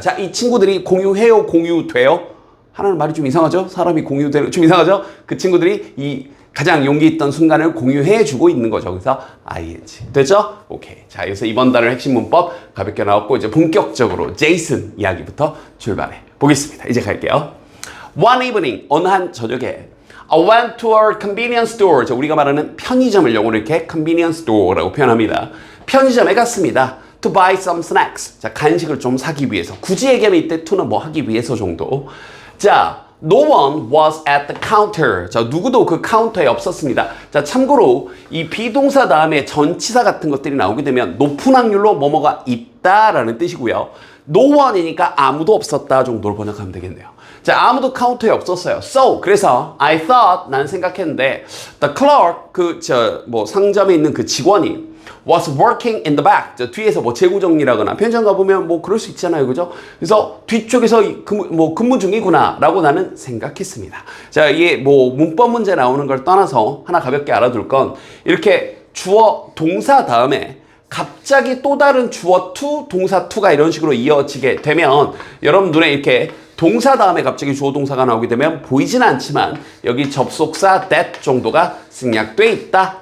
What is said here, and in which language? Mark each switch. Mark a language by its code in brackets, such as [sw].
[ko] 자, 이 친구들이 공유해요? 공유돼요? 하나는 말이 좀 이상하죠? 사람이 공유되는 좀 이상하죠? 그 친구들이 이 가장 용기 있던 순간을 공유해주고 있는 거죠. 그래서 ing. 됐죠? 오케이. 자, 여기서 이번 단어의 핵심 문법 가볍게 나왔고 이제 본격적으로 제이슨 이야기부터 출발해 보겠습니다. 이제 갈게요. [en] One evening, [ko] 어느 한 저녁에 [en] I went to a convenience store. [ko] 자, 우리가 말하는 편의점을 영어로 이렇게 convenience store라고 표현합니다. 편의점에 갔습니다. [en] To buy some snacks. [ko] 자, 간식을 좀 사기 위해서. 굳이 얘기하면 이때 to는 뭐 하기 위해서 정도. [en] 자, no one was at the counter. [ko] 자, 누구도 그 카운터에 없었습니다. 자, 참고로 이 비동사 다음에 전치사 같은 것들이 나오게 되면 높은 확률로 뭐뭐가 있다라는 뜻이고요. no one이니까 아무도 없었다 정도로 번역하면 되겠네요. 자, 아무도 카운터에 없었어요. [en] So, [ko] 그래서 [en] I thought, [ko] 난 생각했는데 [en] the clerk, [ko] 상점에 있는 그 직원이 [en] was working in the back. [ko] 저 뒤에서 뭐 재고 정리라거나 편의점 가보면 뭐 그럴 수 있잖아요. 그죠? 그래서 뒤쪽에서 근무 중이구나 라고 나는 생각했습니다. 자, 이게 뭐 문법 문제 나오는 걸 떠나서 하나 가볍게 알아둘 건 이렇게 주어 동사 다음에 갑자기 또 다른 주어 to 동사 to가 이런 식으로 이어지게 되면 여러분 눈에 이렇게 동사 다음에 갑자기 주어 동사가 나오게 되면 보이진 않지만 여기 접속사 that 정도가 생략돼 있다.